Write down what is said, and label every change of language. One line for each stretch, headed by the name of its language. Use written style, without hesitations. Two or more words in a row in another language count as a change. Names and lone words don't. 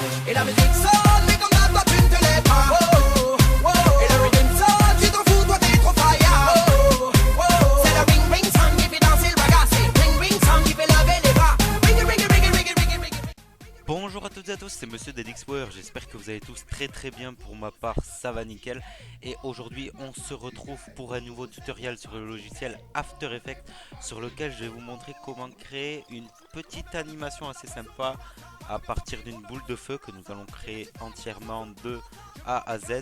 French: Et la musique sonne, mais comme ça, toi tu ne te lèves pas. Oh, oh, oh. Et le rhythm sonne, tu t'en fous, toi t'es trop fire. Oh, oh, oh. C'est le
English: ring ring song
French: qui fait danser le bagasse.
English: Ring ring song
French: qui fait lever les bras.
English: Ring it, ring it, ring it, ring it, ring it, ring it.
French: Bonjour à toutes et à tous, c'est Monsieur DedXWare, j'espère que vous allez tous très bien. Pour ma part, ça va nickel. Et aujourd'hui, on se retrouve pour un nouveau tutoriel sur le logiciel After Effects, sur lequel je vais vous montrer comment créer une petite animation assez sympa à partir d'une boule de feu que nous allons créer entièrement de A à Z.